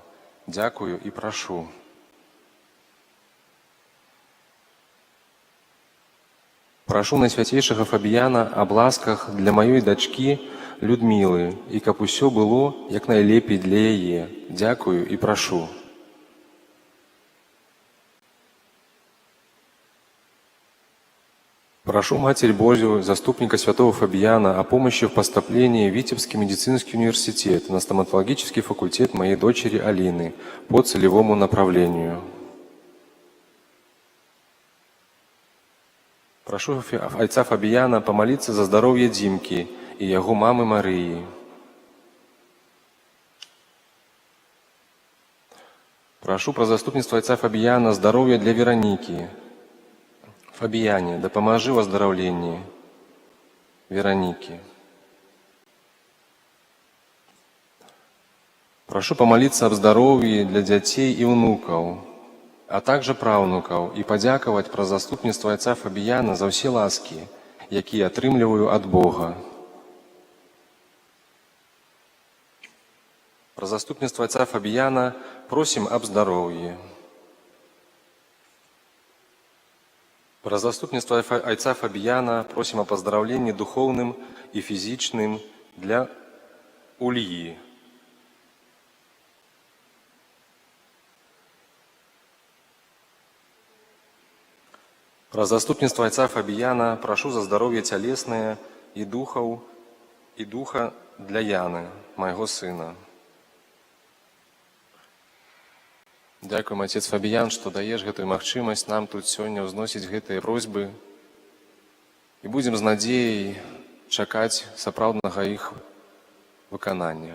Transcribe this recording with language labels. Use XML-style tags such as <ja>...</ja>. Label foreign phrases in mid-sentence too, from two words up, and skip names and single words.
<be>Дзякую і прашу. Прашу Найсвяцейшага Фабіяна аб ласках для маёй дачкі Людмілы, і каб усё было як найлепей для яе. Дзякую і прашу.</be> <ru>Прошу Матерь Божию, заступника святого Фабиана, о помощи в поступлении в Витебский медицинский университет на стоматологический факультет моей дочери Алины по целевому направлению. Прошу Отца Фабиана помолиться за здоровье Димки и его мамы Марии. Прошу про заступництво Отца Фабиана здоровья для Вероники.</ru> <be>Фабіяне, дапамажы ў аздараўленні Веронікі.</be> <ru>Прошу помолиться об здоровье для</ru> <be>дзяцей і ўнукаў,</be> <ru>а также</ru> <be>праўнукаў, і падзякаваць пра заступніцтва Отца Фабіяна за ўсе ласкі, якія атрымліваю ад Бога. Пра заступніцтва Отца Фабіяна просім аб здароўі. Про заступніцтва Отца Фабіяна просім о поздравленні духовным і фізічным для Ульї. Про заступніцтва Отца Фабіяна прошу за здоровье цялеснае і духа для Яны, майго сына. Дзякуем, отец Фабіян, што даеш гэтую магчымасць нам тут сёння ўзносіць гэтыя просьбы. І будзем з надзеяй чакаць сапраўднага іх выканання.</be>